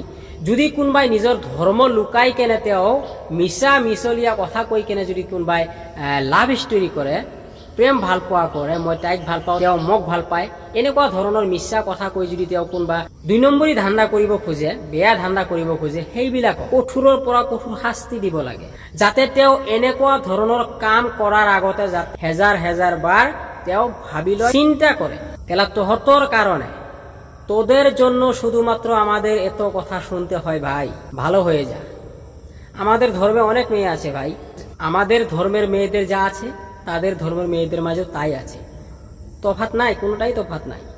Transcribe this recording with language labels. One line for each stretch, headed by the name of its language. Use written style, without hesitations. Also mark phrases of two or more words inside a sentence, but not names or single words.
Assamese: যদি কোনোবাই নিজৰ ধৰ্ম লুকাই কেনে তেওঁ মিছা মিছলীয়া কথা কৈ কেনে যদি কোনোবাই
English: love story
Assamese: কৰে, প্ৰেম ভাল পোৱা কৰে, মই তাইক ভাল পাওঁ, তেওঁ মোক ভাল পায়, এনেকুৱা ধৰণৰ মিছা কথা কৈ যদি তেওঁ কোনোবা 2 নম্বৰী ধান্দা কৰিব খোজে, বেয়া ধান্দা কৰিব খোজে, সেইবিলাক কঠোৰৰ পৰা কঠোৰ শাস্তি দিব লাগে, যাতে তেওঁ এনেকুৱা ধৰণৰ কাম কৰাৰ আগতে হেজাৰ বাৰ তেওঁ ভাবি লয়,
Bangla: চিন্তা করে। কেলা তোহতর কারণে, তোদের জন্য শুধুমাত্র আমাদের এত কথা শুনতে হয় ভাই, ভালো হয়ে যা। আমাদের ধর্মে অনেক মেয়ে আছে ভাই, আমাদের ধর্মের মেয়েদের যা আছে তাদের ধর্মের মেয়েদের মাঝেও তাই আছে, তফাৎ নাই, কোনোটাই তফাৎ নাই।